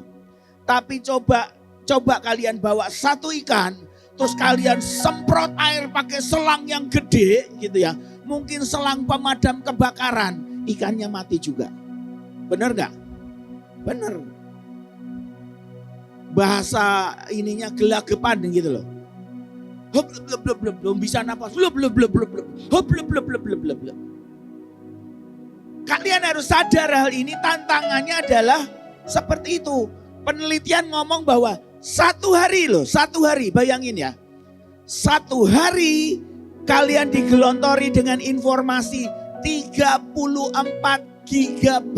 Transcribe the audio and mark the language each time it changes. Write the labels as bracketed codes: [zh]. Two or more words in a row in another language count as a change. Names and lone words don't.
[id] Tapi coba kalian bawa satu ikan, terus kalian semprot air pakai selang yang gede gitu ya. Mungkin selang pemadam kebakaran, ikannya mati juga. Bener gak? Bener. Bahasa ininya gelagapan gitu loh. Hop blub blub blub, belum bisa napas. Blub blub blub blub blub. Hop blub blub blub blub blub. Kalian harus sadar hal ini, tantangannya adalah seperti itu. Penelitian ngomong bahwa satu hari, bayangin ya. Satu hari kalian digelontori dengan informasi 34 GB.